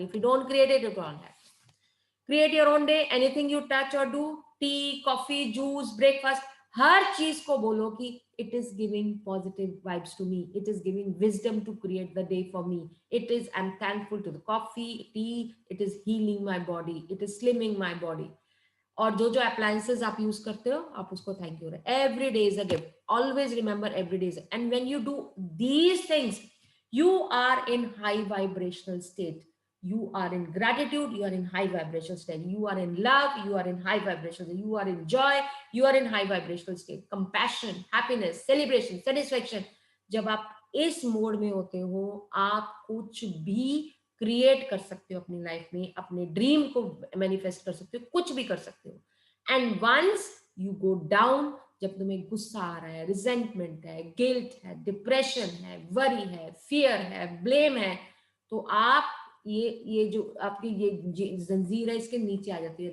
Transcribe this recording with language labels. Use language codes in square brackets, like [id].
[en] If you don't create it, it won't happen. Create your own day. Anything you touch or do, tea, coffee, juice, breakfast, [hi] हर चीज को बोलो कि [en] it is giving positive vibes to me. It is giving wisdom to create the day for me. It is, I'm thankful to the coffee, tea. It is healing my body. It is slimming my body. [hi] और जो appliances आप use करते हो, आप उसको thank you. [en] Every day is a gift. Always remember every day is. And when you do these things, you are in high vibrational state. You are in gratitude, you are in high vibrational state. You are in love, you are in high vibrational state. You are in joy, you are in high vibrational state. Compassion, happiness, celebration, satisfaction. [hi] जब आप इस mode में होते हो, आप कुछ भी create कर सकते हो अपनी लाइफ में, अपने ड्रीम को मैनिफेस्ट कर सकते हो, कुछ भी कर सकते हो. [en] and once you go down, [hi] जब तुम्हें गुस्सा आ रहा है, रिजेंटमेंट है, गिल्ट है, डिप्रेशन है, वरी है, फियर है, ब्लेम है, तो आप ये जो आपकी ये जंजीर है, इसके नीचे आ जाती है.